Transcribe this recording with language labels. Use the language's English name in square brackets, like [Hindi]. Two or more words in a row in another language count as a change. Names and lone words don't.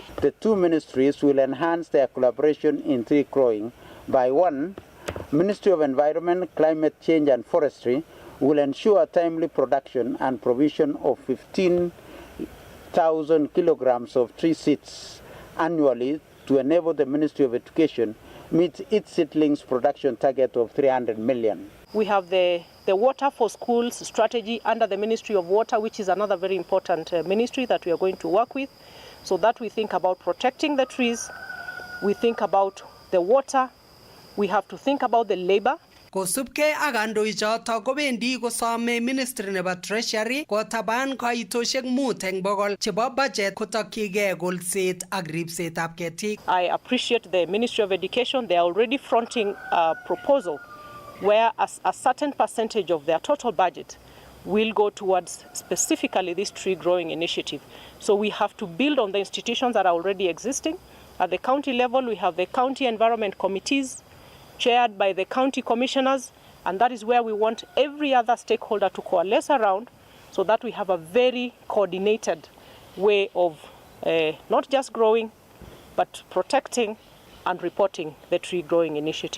[English] The two ministries will enhance their collaboration in tree growing by one, Ministry of Environment, Climate Change and Forestry will ensure timely production and provision of 15,000 kilograms of tree seeds annually to enable the Ministry of Education meet its seedlings production target of 300 million. We have the Water for Schools strategy under the Ministry of Water, which is another very important ministry that we are going to work with, so that we think about protecting the trees, we think about the water, we have to think about the labor. [Kalenjin] Kosubkei ak kandoichoto kobendi kosome Ministry nebo Treasury kotaban kaitoshek 5 eng 100 chebo budget kotokyigei kolset ak ripsetab ketik. [English] I appreciate the Ministry of Education. They are already fronting a proposal where a certain percentage of their total budget will go towards specifically this tree growing initiative. So we have to build on the institutions that are already existing. At the county level, we have the county environment committees chaired by the county commissioners, and that is where we want every other stakeholder to coalesce around so that we have a very coordinated way of not just growing, but protecting and reporting the tree growing initiative.